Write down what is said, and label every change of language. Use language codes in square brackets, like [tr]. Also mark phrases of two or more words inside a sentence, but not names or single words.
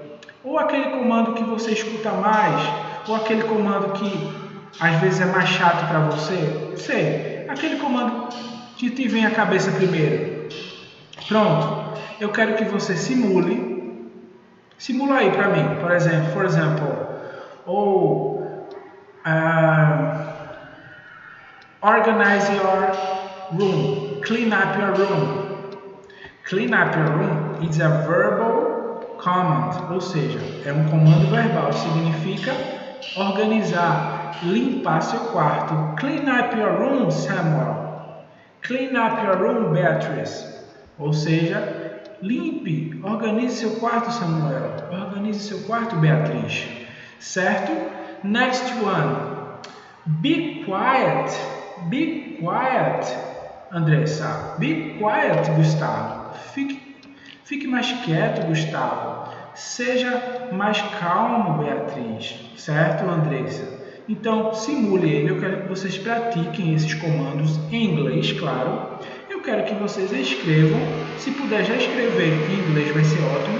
[pt] Ou aquele comando que você escuta mais, ou aquele comando que às vezes é mais chato para você. Sei, aquele comando que te vem à cabeça primeiro. Pronto. Eu quero que você simule. Simula aí para mim, por exemplo, [en] organize your room, clean up your room. Clean up your room is a verbal command, [pt] ou seja, é um comando verbal, significa organizar, limpar seu quarto. [en] Clean up your room, Samuel. Clean up your room, Beatrice. [pt] Ou seja, limpe, organize seu quarto, Samuel. Organize seu quarto, Beatriz. Certo? [en] Next one. Be quiet. Be quiet, Andressa. Be quiet, Gustavo. [pt] Fique mais quieto, Gustavo. Seja mais calmo, Beatriz. Certo, Andressa? Então, simule ele. Eu quero que vocês pratiquem esses comandos em inglês, claro. Eu quero que vocês escrevam. Se puder já escrever em inglês, vai ser ótimo.